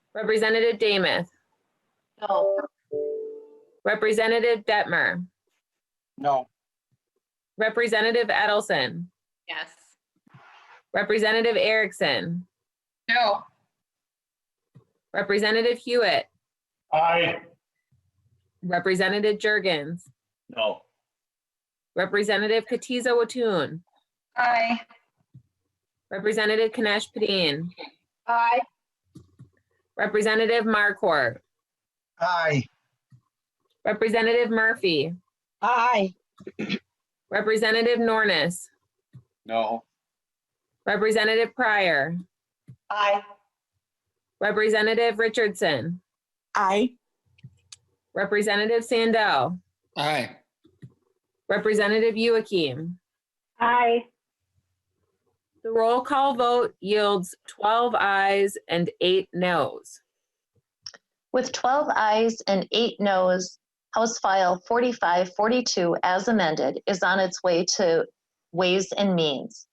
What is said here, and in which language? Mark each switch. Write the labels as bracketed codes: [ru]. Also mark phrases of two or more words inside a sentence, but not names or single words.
[en] Representative Damath, No. Representative Detmer, No. Representative Edelson, Yes. Representative Erickson, No. Representative Hewitt, Aye. Representative Jurgens, No. Representative Katiza Watun, Aye. Representative Kunesh-Podein, Aye. Representative Marquardt, Aye. Representative Murphy, Aye. Representative Nornis, No. Representative Pryor, Aye. Representative Richardson, Aye. Representative Sandell, Aye. Representative Youakim. Aye. The roll call vote yields 12 ayes and 8 noes. With 12 ayes and 8 noes, House File 4542 as amended is on its way to Ways and Means.